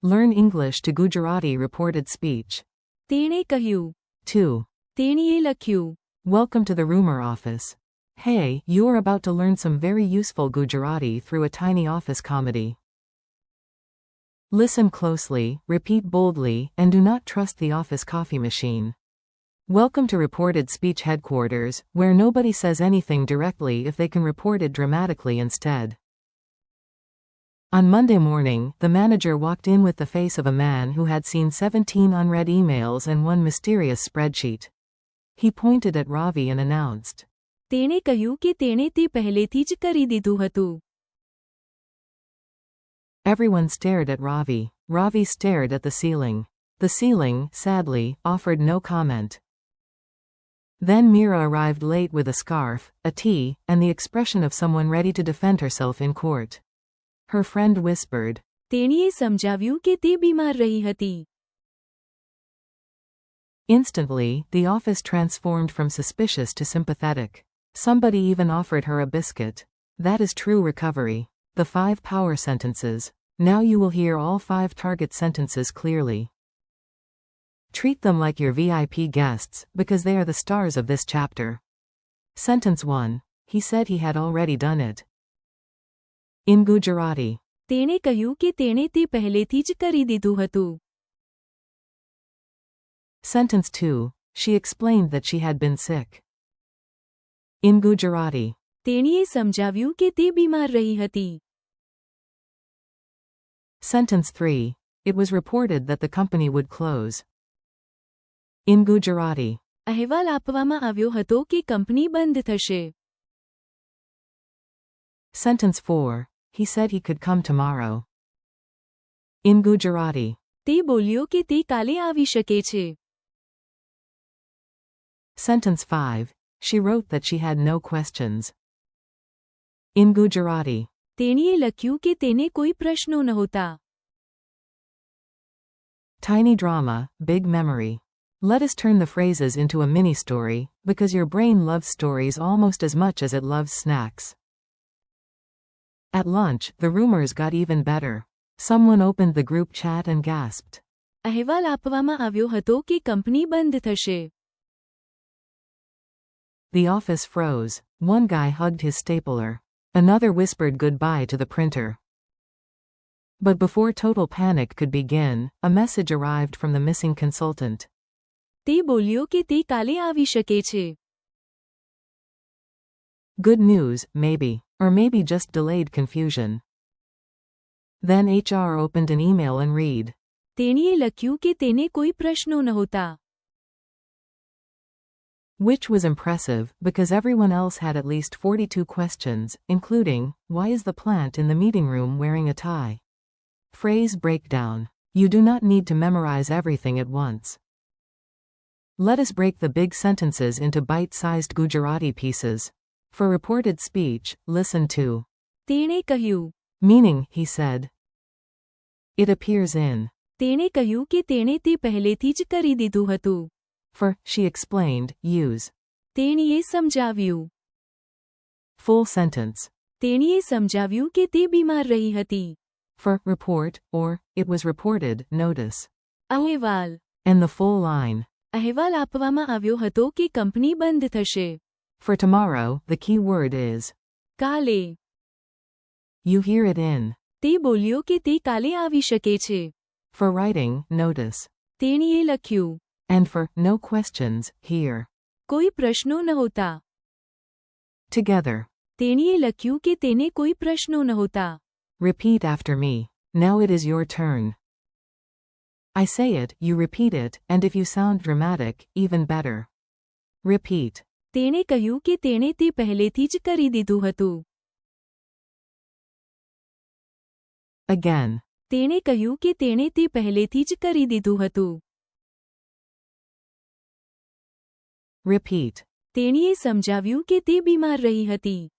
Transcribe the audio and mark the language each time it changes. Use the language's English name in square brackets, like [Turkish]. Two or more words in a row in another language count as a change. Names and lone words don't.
[English] Learn English to Gujarati reported speech. [Gujarati] તેણે કહ્યું. 2. તેણીએ લખ્યું. [English] Welcome to the rumor office. Hey, you are about to learn some very useful Gujarati through a tiny office comedy. Listen closely, repeat boldly, and do not trust the office coffee machine. Welcome to reported speech headquarters, where nobody says anything directly if they can report it dramatically instead. On Monday morning, the manager walked in with the face of a man who had seen 17 unread emails and one mysterious spreadsheet. He pointed at Ravi and announced. [Gujarati] તેણે કહ્યું કે તેણે તે પહેલેથી જ કરી દીધું હતું. [English] Everyone stared at Ravi. Ravi stared at the ceiling. The ceiling, sadly, offered no comment. Then Meera arrived late with a scarf, a tea, and the expression of someone ready to defend herself in court. Her friend whispered. [Gujarati] તેણીએ સમજાવ્યું કે તે બીમાર રહી હતી. [English] Instantly, the office transformed from suspicious to sympathetic. Somebody even offered her a biscuit. That is true recovery. The 5 power sentences. Now you will hear all 5 target sentences clearly. Treat them like your VIP guests, because they are the stars of this chapter. Sentence 1. He said he had already done it. In Gujarati. [Gujarati] તેણે કહ્યું કે તેણે તે પહેલેથી જ કરી દીધું હતું. [English] Sentence 2. She explained that she had been sick. In Gujarati. [Gujarati] તેણીએ સમજાવ્યું કે તે બીમાર રહી હતી. [English] Sentence 3. It was reported that the company would close. In Gujarati. [Gujarati] અહેવાલ આપવામાં આવ્યો હતો કે કંપની બંધ થશે. [English] Sentence 4. He said he could come tomorrow. In Gujarati. [Gujarati] તે બોલ્યો કે તે કાલે આવી શકે છે. [English] Sentence 5. She wrote that she had no questions. In Gujarati. [Gujarati] તેણીએ લખ્યું કે તેને કોઈ પ્રશ્નો નહોતા. [English] Tiny drama, big memory. Let us turn the phrases into a mini story, because your brain loves stories almost as much as it loves snacks. At lunch, the rumors got even better. Someone opened the group chat and gasped. [Gujarati] અહેવાલ આપવામાં આવ્યો હતો કે કંપની બંધ થશે. [English] The office froze. One guy hugged his stapler. Another whispered goodbye to the printer. But before total panic could begin, a message arrived from the missing consultant. [Gujarati] તે બોલ્યો કે તે કાલે આવી શકે છે. [English] Good news, maybe. Or maybe just delayed confusion. Then HR opened an email and read. [Gujarati] તેણીએ લખ્યું કે તેને કોઈ પ્રશ્નો નહોતા. [English] Which was impressive, because everyone else had at least 42 questions, including, why is the plant in the meeting room wearing a tie? Phrase breakdown. You do not need to memorize everything at once. Let us break the big sentences into bite-sized Gujarati pieces. For reported speech, listen to. [Gujarati] તેણે કહ્યું. [English] Meaning, he said. It appears in. [Gujarati] તેણે કહ્યું કે તેણે તે પહેલેથી જ કરી દીધું હતું. [English] For, she explained, use. [Gujarati] તેણીએ સમજાવ્યું. [English] Full sentence. [Gujarati] તેણીએ સમજાવ્યું કે તે બીમાર રહી હતી. [English] For, report, or, it was reported, notice. [Gujarati] અહેવાલ. [English] And the full line. [Gujarati] અહેવાલ આપવામાં આવ્યો હતો કે કંપની બંધ થશે. [English] For tomorrow, the key word is. [Gujarati] કાલે. [English] You hear it in. [Gujarati] તે બોલ્યો કે તે કાલે આવી શકે છે. [English] For writing, notice. [Gujarati] તેણીએ લખ્યું. [English] And for, no questions, here. [Gujarati] કોઈ પ્રશ્નો નહોતા. [English] Together. [Gujarati] તેણીએ લખ્યું કે તેને કોઈ પ્રશ્નો નહોતા. [English] Repeat after me. Now it is your turn. I say it, you repeat it, and if you sound dramatic, even better. Repeat. [Gujarati] તેણે કહ્યું કે તેણે તે પહેલેથી જ કરી દીધું હતું. [English] Again. [Gujarati] તેણે કહ્યું કે તેણે તે પહેલેથી જ કરી દીધું હતું. [English] Repeat. [Gujarati] તેણીએ સમજાવ્યું કે તે બીમાર રહી હતી.